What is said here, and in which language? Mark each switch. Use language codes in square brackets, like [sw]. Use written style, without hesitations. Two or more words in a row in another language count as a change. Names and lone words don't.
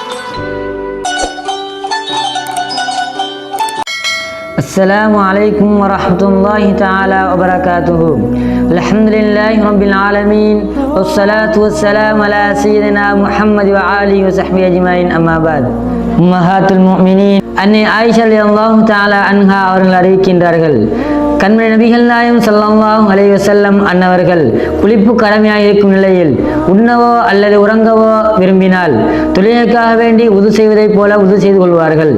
[ar] السلام عليكم ورحمة الله تعالى وبركاته. الحمد لله رب العالمين والصلاة والسلام على سيدنا محمد وآله وصحبه أجمعين. أما بعد. أمهات المؤمنين [ta] அன்னை ஆயிஷா [ar] رضي الله تعالى عنها [ta] அவர்கள் அறிவிக்கின்றார்கள், கண்மணி நபிகள் நாயகம் [ar] صلى الله عليه وسلم [ta] அன்னவர்கள் குளிப்பு கடமையாக இருக்கும் நிலையில் உண்ணவோ அல்லது உறங்கவோ விரும்பினால் தொழுகைக்காக வேண்டி உது செய்வதைப் போல உது செய்து கொள்வார்கள்.